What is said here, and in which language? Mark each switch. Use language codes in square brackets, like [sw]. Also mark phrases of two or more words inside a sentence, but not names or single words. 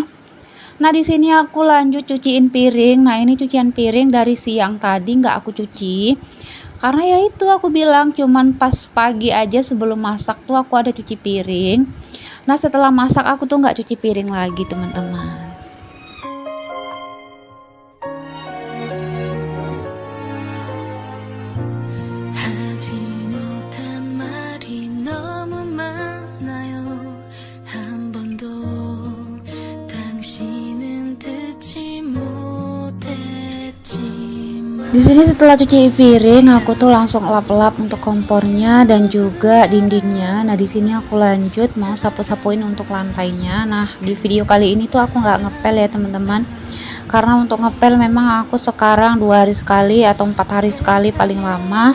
[id] Nah, di sini aku lanjut cuciin piring. Nah, ini cucian piring dari siang tadi nggak aku cuci. Karena ya itu aku bilang cuman pas pagi aja sebelum masak tuh aku ada cuci piring. Nah, setelah masak aku tuh nggak cuci piring lagi teman-teman. [ko] 하지 못한 말이 너무 많아요. 한 번도 당신은 듣지 못했지만. [id] Di sini setelah cuci piring, aku tuh langsung lap-lap untuk kompornya dan juga dindingnya. Nah, di sini aku lanjut mau sapu-sapuin untuk lantainya. Nah, di video kali ini tuh aku nggak ngepel ya teman-teman. Karena untuk ngepel memang aku sekarang 2 hari sekali atau 4 hari sekali paling lama.